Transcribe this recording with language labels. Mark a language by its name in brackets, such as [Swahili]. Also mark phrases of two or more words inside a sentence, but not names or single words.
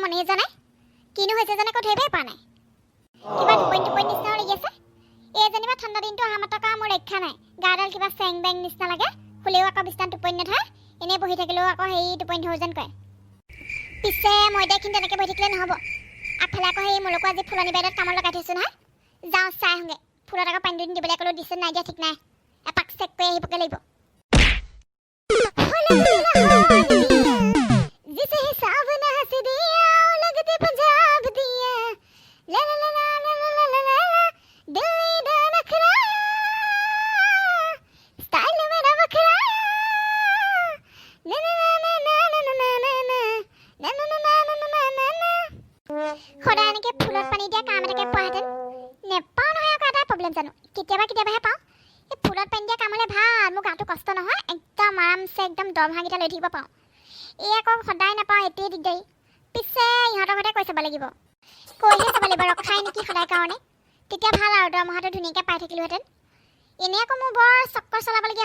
[Assamese] মনেই যোৱা নাই কিনো হৈছে জানে কৈ ধৰিবই পৰা নাই কিবা টোপনি নিচিনা লাগি আছে এই যেনিবা ঠাণ্ডা দিনটো অহা মাত্ৰকা মোৰ ৰক্ষা নাই গাডাল কিবা চেং বেং নিচিনা লাগে শুলেও আকৌ বিছনাত টোপনি নধৰে এনেই বহি থাকিলেও আকৌ সেই টোপনি ধৰো যেন কয় পিছে মই দেখোন তেনেকৈ বহি থাকিলে নহ'ব আগফালে আকৌ সেই মোলৈকো আজি ফুলনি বাইদেউত কামত লগাই থৈছোঁ নহয় যাওঁ চাই আহোঁগৈ ফুলত আকৌ পানী দুনি দিবলৈ ক'লেও দিছে নাই দিয়া ঠিক নাই এপাক চেক কৰি আহিবগৈ লাগিব [Punjabi] ਜਿਸੇ ਹਿਸਾਬ ਨਾ ਹੰਸ ਦਿਆ ਲਗਤੇ ਪੰਜਾਬ ਦਿਆ ला ला ला ला [Assamese] ला ला ला ला [Punjabi] ਦਿਲ ਦਾ ਨਖਰਾ ਸਟਾਇਲ ਮੇਰਾ ਬਖਰਾ ना ना ना ना [Assamese] ना ना ना ना ना ना ना ना ना ना ना খোদা এনেকৈ ফুলত পানী দিয়া কাম এটাকে পোৱাহেঁতেন নেপাওঁ নহয় আকৌ এটা প্ৰব্লেম জানো কেতিয়াবাহে পাওঁ এই ফুলত পানী দিয়া কাম হ'লে ভাল মোৰ গাটো কষ্ট নহয় একদম আৰামছে একদম দৰমহাকেইটা লৈ থাকিব পাওঁ এই আকৌ সদায় নাপাওঁ এতিয়াই দিগদাৰী পিছে ইহঁতৰ ঘৰতে কৈ চাব লাগিব কৈহে চাব লাগিব ৰখাই নেকি সদায় কাৰণে তেতিয়া ভাল আৰু দৰমহাটো ধুনীয়াকৈ পাই থাকিলোহেঁতেন এনেই আকৌ মোৰ বৰ চক্কৰ চলাবলগীয়া